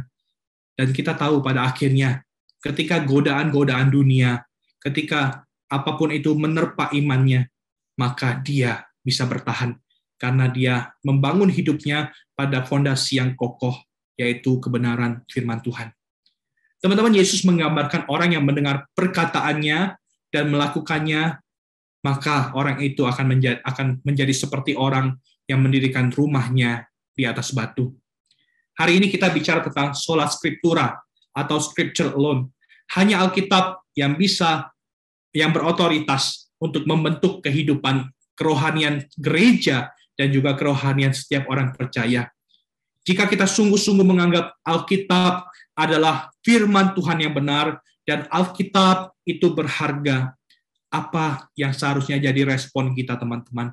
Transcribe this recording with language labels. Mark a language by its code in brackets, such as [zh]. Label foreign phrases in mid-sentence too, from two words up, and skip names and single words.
[id] Dan kita tahu pada akhirnya, ketika godaan-godaan dunia, ketika apapun itu menerpa imannya, maka dia bisa bertahan, karena dia membangun hidupnya pada fondasi yang kokoh, yaitu kebenaran firman Tuhan. Teman-teman, Yesus menggambarkan orang yang mendengar perkataannya dan melakukannya, maka orang itu akan menjadi seperti orang yang mendirikan rumahnya di atas batu. Hari ini kita bicara tentang [la] sola scriptura [id] atau [en] scripture alone. [id] Hanya Alkitab yang berotoritas untuk membentuk kehidupan kerohanian gereja dan juga kerohanian setiap orang percaya. Jika kita sungguh-sungguh menganggap Alkitab adalah firman Tuhan yang benar dan Alkitab itu berharga, apa yang seharusnya jadi respon kita, teman-teman?